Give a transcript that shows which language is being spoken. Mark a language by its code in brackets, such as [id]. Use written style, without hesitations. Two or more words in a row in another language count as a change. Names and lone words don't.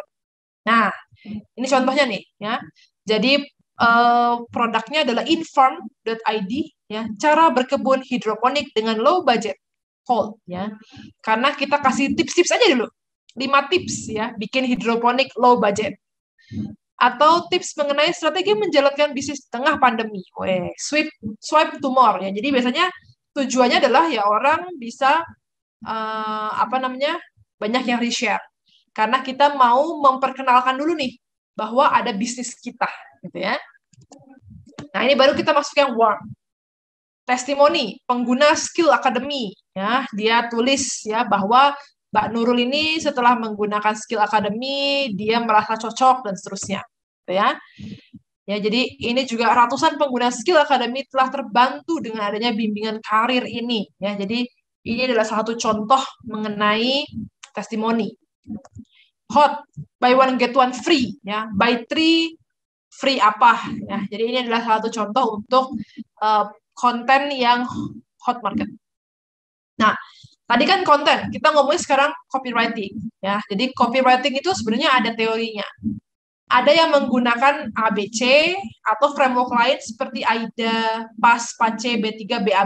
[id] Nah, ini contohnya nih ya. Jadi produknya adalah inform.id ya, cara berkebun hidroponik dengan [en] low budget cold [id] ya. Karena kita kasih tips-tips aja dulu. 5 tips ya, bikin hidroponik [en] low budget. [id] Atau tips mengenai strategi menjalankan bisnis di tengah pandemi. [en] Swipe to more ya. [id] Jadi biasanya tujuannya adalah ya orang bisa banyak yang reshare. Karena kita mau memperkenalkan dulu nih bahwa ada bisnis kita gitu ya. Nah, ini baru kita masuk yang warm. Testimoni pengguna Skill Academy ya. Dia tulis ya bahwa Mbak Nurul ini setelah menggunakan Skill Academy, dia merasa cocok dan seterusnya. Ya. Ya, jadi ini juga ratusan pengguna Skill Academy telah terbantu dengan adanya bimbingan karir ini. Ya, jadi ini adalah satu contoh mengenai testimoni. [en] Hot, buy one get one free. [id] Ya, [en] buy 3 free [id] apa? Ya, jadi ini adalah satu contoh untuk konten yang [en] hot market. [id] Nah, tadi kan konten, kita ngomongin sekarang copywriting. Ya, jadi copywriting itu sebenarnya ada teorinya. Ada yang menggunakan ABC atau framework lain seperti AIDA, PAS, PACE, B3, BAB.